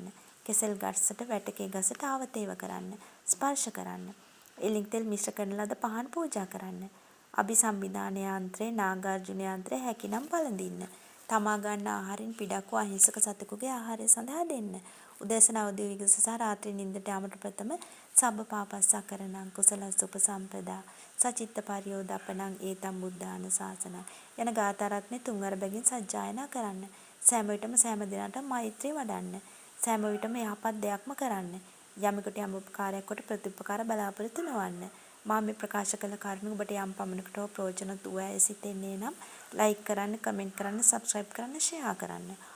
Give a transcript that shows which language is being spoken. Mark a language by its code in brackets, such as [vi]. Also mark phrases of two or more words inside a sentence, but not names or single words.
[si] කෙසෙල් ගස්ට වැටකේ ගසට ආවතේව කරන්න. ස්පර්ශ කරන්න. එලින් තෙල් මිශ්‍ර කරන ලද පහන් පූජා කරන්න. අභිසම්විධාන යන්ත්‍රයේ නාගාර්ජුන යන්ත්‍රය හැකිනම් පළඳින්න. තමා ගන්න ආහාරයෙන් පිටක් වූ අහිංසක සතෙකුගේ ආහාරය සඳහා දෙන්න. උදෑසන අවදි විගස සහ රාත්‍රී නිින්දට යාමට ප්‍රථම [pi] සබ්බ පාපස්සකරණං කුසලස්ස උපසම්පදා සචිත්ත පරියෝදපණං ඒතම් බුද්ධාන ශාසනං [si] යන ගාථා රත්නේ තුන්වර බැගින් සජ්ජායනා කරන්න. සෑම විටම සෑම දිනකටම මෛත්‍රිය වඩන්න. සෑම විටම යහපත් දෙයක්ම කරන්න. යමෙකුට යම් උපකාරයක් කොට ප්‍රතිඋපකාර බලාපොරොත්තු නොවන්න. මා මේ ප්‍රකාශ කළ කරුණු ඔබට යම් පමණකට හෝ ප්‍රයෝජනවත් වූ ඇය සිතෙන්නේ නම් ලයික් කරන්න, කමෙන්ට් කරන්න, සබ්ස්ක්‍රයිබ් කරන්න, ෂෙයා කරන්න.